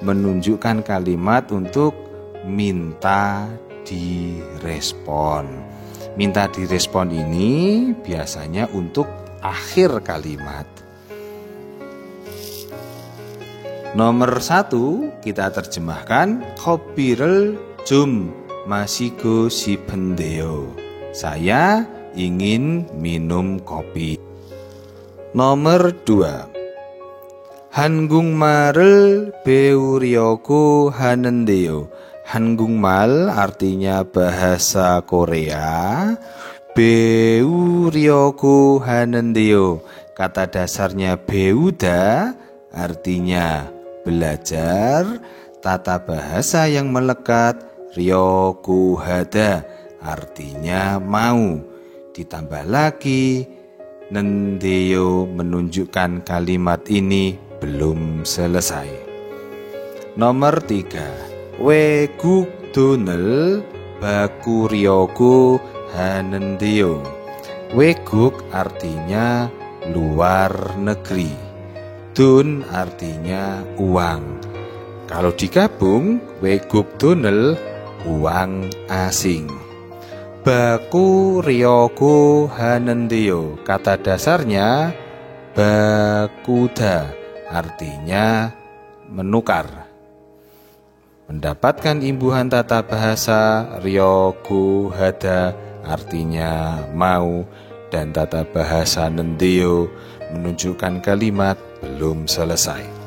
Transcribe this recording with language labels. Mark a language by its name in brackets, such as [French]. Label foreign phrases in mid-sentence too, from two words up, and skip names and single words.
[Indonesian] Menunjukkan kalimat untuk minta direspon. Minta direspon ini biasanya untuk akhir kalimat. Nomor 1 kita terjemahkan [Korean] kopi를 좀 마시고 싶은데요. [Indonesian] Saya ingin minum kopi. nomor 2. [Korean] 한국말을 배우려고 하는데요. [Indonesian] 한국말 artinya bahasa Korea. [Korean] 배우려고 하는데요. [Indonesian] Kata dasarnya 배우다 artinya belajar. Tata bahasa yang melekat [Korean] 려고 하다 [Indonesian] artinya mau. Ditambah lagi nendeyo menunjukkan kalimat ini belum selesai. nomor 3. [Korean] 외국 돈을 바꾸려고 하는데요. [Indonesian] 외국 artinya luar negeri. 돈 artinya uang. Kalau digabung [Korean] 외국 돈을 [Indonesian] uang asing. [Korean] 바꾸려고 하는데요. [Indonesian] Kata dasarnya bakuda artinya menukar. Mendapatkan imbuhan tata bahasa [Korean] 려고 하다 [Indonesian] artinya mau, dan tata bahasa nendeyo menunjukkan kalimat belum selesai.